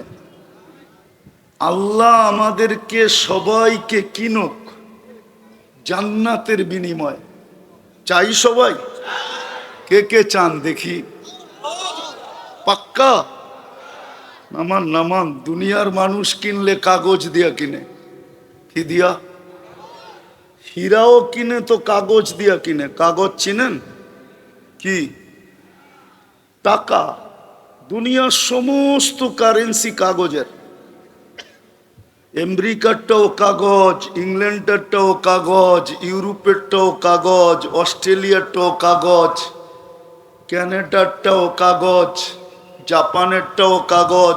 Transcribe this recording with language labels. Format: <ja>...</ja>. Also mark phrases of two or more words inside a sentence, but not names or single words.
<bn>আল্লাহ আমাদেরকে সবাইকে কিনুক জান্নাতের বিনিময়ে। চাই সবাই? কে কে চান দেখি? পাক্কা? নামান নামান। দুনিয়ার মানুষ কিনলে কাগজ দিয়া কিনে। কি দিয়া? হীরাও কিনে তো কাগজ দিয়া কিনে। কাগজ চিনেন কি? টাকা। দুনিয়ার সমস্ত কারেন্সি কাগজের। আমেরিকারটাও কাগজ, ইংল্যান্ডেরটাও কাগজ, ইউরোপেরটাও কাগজ, অস্ট্রেলিয়ারটাও কাগজ, ক্যানাডারটাও কাগজ, জাপানেরটাও কাগজ।</bn>